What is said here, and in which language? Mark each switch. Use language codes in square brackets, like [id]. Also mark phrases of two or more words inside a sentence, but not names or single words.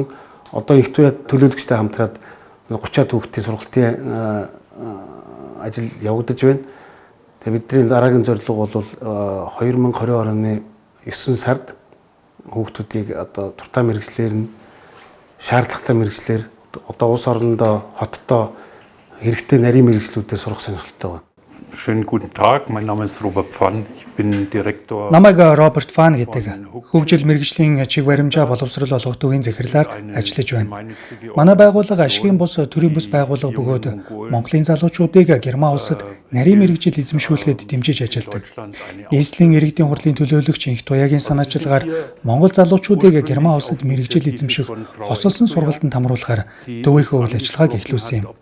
[mn] Одоо их туяа төлөөлөгчтэй хамтраад 30-аад хүүхдийн сургалтын ажил явагдаж байна. Тэгээ бидний дараагийн зорилго бол 2020 оны 9 сард хүүхдүүдийг одоо туртаа мэрэгчлэр нь шаардлагатай мэрэгчлэр одоо улс орондоо хоттой хэрэгтэй нарийн мэрэгчлүүдээр сурах сонирхолтой байна. [de] Schönen guten Tag, mein Name ist Robert Pfann, ich bin Direktor. [mn] Намайг Роберт Пфан гэдэг. Хөгжил мэрэгжлийн чиг баримжаа боловсрол олгох төвийн захирлаар ажиллаж байна. Манай байгууллага ашигын бус төрийн бус байгууллага бөгөөд Монголын залуучуудыг Герман улсад нарийн мэрэгжил эзэмшүүлэхэд дэмжиж ажилладаг. Нийслэлийн иргэдийн хурлын төлөөлөгч энх туяагийн санаачилгаар Монгол залуучуудыг Герман улсад мэрэгжил эзэмших хосолсон сургалтанд хамруулахаар төвийнхөө үйл ажиллагааг эхлүүлсэн юм.